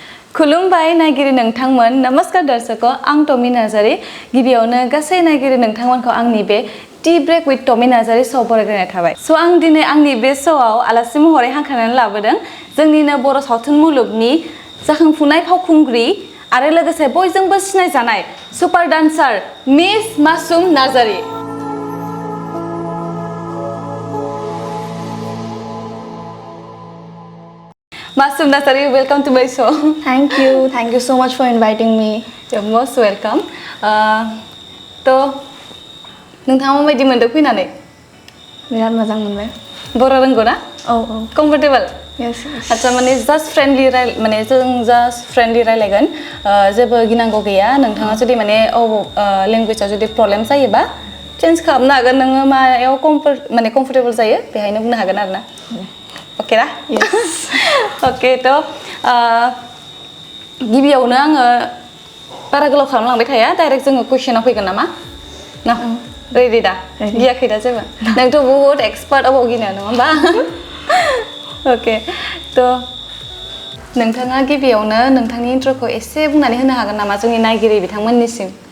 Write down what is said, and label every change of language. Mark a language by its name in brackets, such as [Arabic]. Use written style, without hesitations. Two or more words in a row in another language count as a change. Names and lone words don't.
[Bodo] खुलुमबाय नायगिरि नोंथांमोन नमस्कार दर्शक आं टमी नार्जारी गिबियावनो गासै नायगिरि नोंथांमोनखौ आंनि बे टी ब्रेक विथ टमी नार्जारी श'आव बरायग्रोनाय थाबाय स' आं दिनै आंनि बे श'आव आलासि महरै हांख्रायनानै लाबोदों जोंनिनो बर' सावथुन मुलुगनि जाखांफुनाय फावखुंग्रि आरो लोगोसे बयजोंबो सिनायजानाय सुपार डान्सार मिस मासुम नार्जारी Masum Narsari, [English] welcome to my show. Thank you so much for inviting me. You're most welcome. [Bodo] तो नोंथाङा माबायदि मोनदों फैनानै? बिराद मोजां मोनबाय। बर' रोंगौ ना? औ। Comfortable? Yes. आच्छा माने [English] just friendly [Bodo] माने जों [English] just friendly [Bodo] रायलायगोन जेबो गिनांगौ गैया नोंथाङा जुदि माने language आ जुदि प्रब्लेम जायोबा चेन्ज खालामनो हागोन नोङो मायाव comfortable जायो बेहायनो बुंनो हागोन आरो ना। ओके ना? Yes. ओके तो गिबियावनो आङो बारा गोलाव खालामलांबाय थाया डाइरेक्ट जोङो कुइसनाव फैगोन नामा ना रेडि दा गियाखै दा जेबो नोंथ' बहुत एक्सपार्ट अबाव गिनो नङा होमबा ओके तो नोंथाङा गिबियावनो नोंथांनि इन्ट्र'खौ एसे बुंनानै होनो हागोन नामा जोंनि नायगिरि बिथांमोननिसिम